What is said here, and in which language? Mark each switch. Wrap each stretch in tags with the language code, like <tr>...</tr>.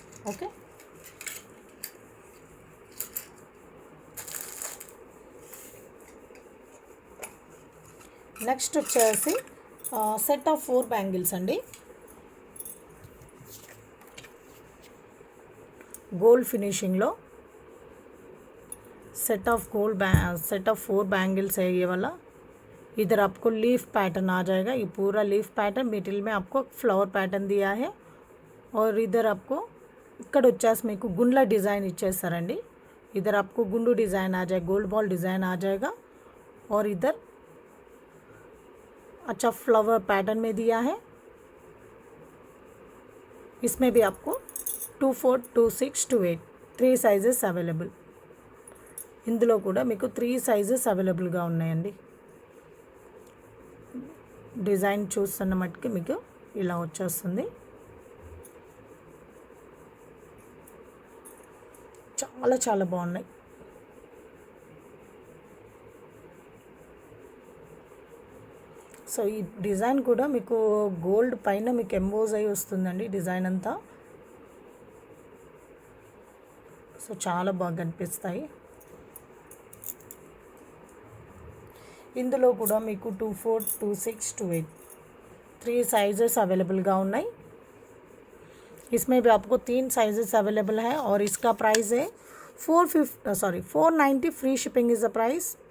<te>Okay, next వచ్చేసి set of 4 bangles అండి.</te> <hi>Gold फिनिशिंगలో set of 4 bangles है ये वाला. इधर आपको लीफ पैटर्न आ जाएगा, ये पूरा लीफ पैटर्न, मिडिल में आपको फ्लावर पैटर्न दिया है और इधर आपको</hi> <te>ఇక్కడ వచ్చేసి మీకు గుండ్ల డిజైన్ ఇచ్చేస్తారండి.</te> <hi>इधर आपको गुंडू डिज़ाइन आ जाए, गोल्ड बॉल डिज़ाइन आ जाएगा और इधर अच्छा फ्लावर पैटर्न में दिया है. इसमें भी आपको 2, 4, 2, 6, 2, 8 3 సైజెస్ అవైలబుల్.</hi> <te>ఇందులో కూడా మీకు 3 సైజెస్ అవైలబుల్గా ఉన్నాయండి. డిజైన్ చూస్తున్న మట్టుకి మీకు ఇలా వచ్చేస్తుంది. చాలా చాలా బాగున్నాయి. సో ఈ డిజైన్ కూడా మీకు గోల్డ్ పైన మీకు ఎంబోజ్ అయి వస్తుందండి డిజైన్ అంతా. సో చాలా బాగా కనిపిస్తాయి. ఇందులో కూడా మీకు 2, 4, 2, 6, 2, 8 3 साइजेस अवेलेबल ఉన్నాయి.</te> <hi>इसमें भी आपको 3 साइजेस अवेलेबल है और इसका प्राइस है 490.</hi> <en>Free shipping is the price.</en>